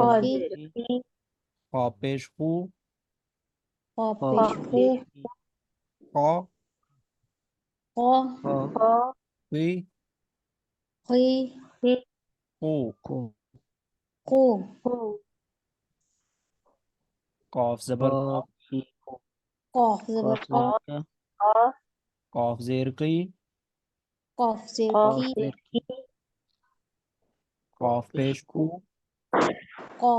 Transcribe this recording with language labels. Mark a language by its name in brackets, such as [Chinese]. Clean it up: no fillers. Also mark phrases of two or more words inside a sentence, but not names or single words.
[Pashto] خا خی زیر زیر خی خی خا پیش خو. خا خا پیش خو پیش خی خا. خا خا خا خی. قی خی خو. خو قو خو قاف زبر قا. قاف خی قاف زبر قاف قا زبر کا قا قاف زیر قی. قاف زیر قاف کی قاف زیر زیر کی کی قاف پیش کو کو. قاف